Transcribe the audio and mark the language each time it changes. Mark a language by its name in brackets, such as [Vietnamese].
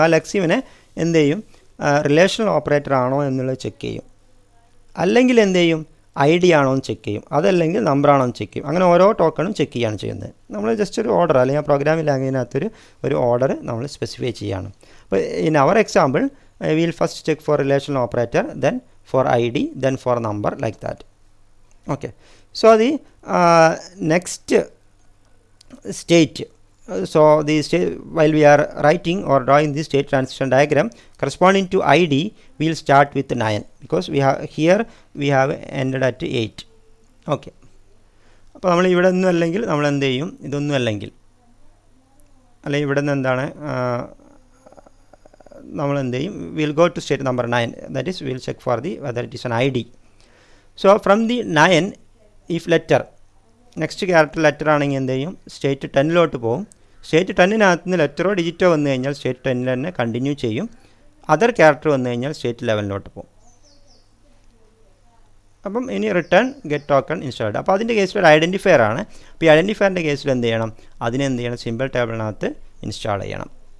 [Malayalam] ആ ലെക്സിമിനെ എന്ത് ചെയ്യും, റിലേഷണൽ ഓപ്പറേറ്റർ ആണോ എന്നുള്ളത് ചെക്ക് ചെയ്യും, അല്ലെങ്കിൽ എന്ത് ചെയ്യും, ഐ ഡി ആണോ എന്ന് ചെക്ക് ചെയ്യും, അതല്ലെങ്കിൽ നമ്പർ ആണോ എന്ന് ചെക്ക് ചെയ്യും. അങ്ങനെ ഓരോ ടോക്കണും ചെക്ക് ചെയ്യുകയാണ് ചെയ്യുന്നത്. നമ്മൾ ജസ്റ്റ് ഒരു ഓർഡർ, അല്ലെങ്കിൽ പ്രോഗ്രാമിംഗ് ലാംഗ്വേജിനകത്തൊരു ഓർഡർ നമ്മൾ സ്പെസിഫൈ ചെയ്യുകയാണ്. [English] അപ്പോൾ in our example we will first check for relational operator, then for I D, then for number, like that. Okay, so the next state, so the state, while we are writing or drawing this state transition diagram corresponding to ID, we will start with 9, because we have here we have ended at 8. [Malayalam] Okay, അപ്പോൾ നമ്മൾ ഇവിടെ ഒന്നും അല്ലെങ്കിൽ നമ്മൾ എന്ത് ചെയ്യും, ഇതൊന്നും അല്ലെങ്കിൽ ഇവിടെ നിന്ന് എന്താണ് നമ്മൾ എന്ത് ചെയ്യും, [English] Will go to state number 9, that is will check for the whether it is an ID. So from the 9, if letter, next character letter [Malayalam] ആണെങ്കിൽ എന്ത് ചെയ്യും, സ്റ്റേറ്റ് 10 പോകും. സ്റ്റേറ്റ് 10 നിന്ന് ലെറ്ററോ ഡിജിറ്റോ വന്നു കഴിഞ്ഞാൽ സ്റ്റേറ്റ് 10 തന്നെ കണ്ടിന്യൂ ചെയ്യും. അതർ ക്യാരക്ടർ വന്നു കഴിഞ്ഞാൽ സ്റ്റേറ്റ് 11 പോകും. അപ്പം ഇനി റിട്ടേൺ ഗെറ്റ് ടോക്കൺ ഇൻസ്റ്റാൾഡ്. അപ്പോൾ അതിൻ്റെ കേസിൽ ഒരു ഐഡൻറ്റിഫയർ ആണ്. അപ്പോൾ ഈ ഐഡൻറ്റിഫയറിൻ്റെ കേസിൽ എന്ത് ചെയ്യണം, അതിനെന്ത് ചെയ്യണം, സിമ്പിൾ ടേബിളിനകത്ത് ഇൻസ്റ്റാൾ ചെയ്യണം.